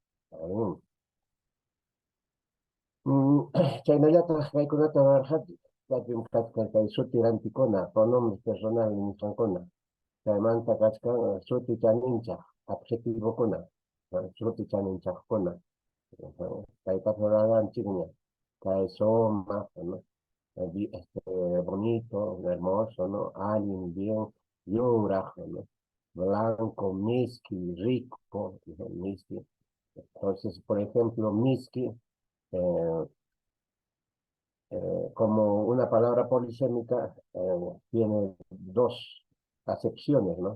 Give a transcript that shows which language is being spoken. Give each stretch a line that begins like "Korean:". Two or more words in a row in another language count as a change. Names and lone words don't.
Quechua: Chaynallataq kaykunata rurarqanchik, kaypim kachkan kay sutirantikuna,
Spanish: pronombres personales
Quechua: nisqankuna. Chaymanta kachkan suti chaninchaq, adjetivokuna, suti chaninchaqkuna, kaytaqa rurarqanchikña, kay sumaq, ¿no?
Spanish: Bonito, hermoso, ¿no? Alguien bien, yuraq, ¿no? Blanco, miski, rico, miski. Entonces, por ejemplo, miski, como una palabra polisémica, tiene dos acepciones, ¿no?